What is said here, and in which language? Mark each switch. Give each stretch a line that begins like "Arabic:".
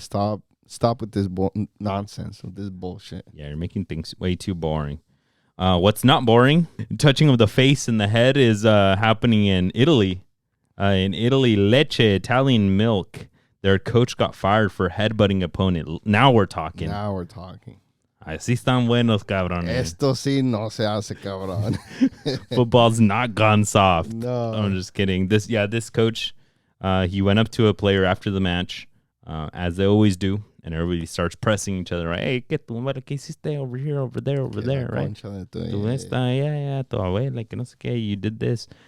English: Stop with this nonsense, with this bullshit. Yeah, you're making things way too boring. What's not boring, touching of the face and the head, is happening in Italy. In Italy, Lecce, Italian milk, their coach got fired for headbutting opponent. Now we're talking.
Spanish: Así están buenos, cabrones. Esto sí no se hace, cabrón.
English: Football's not gone soft. No. I'm just kidding. This coach, he went up to a player after the match, as they always do. And everybody starts pressing each other, right? Hey,
Spanish: ¿qué hiciste
English: over here, over there, right?
Spanish: Tu abuela, que no sé qué,
English: you did this.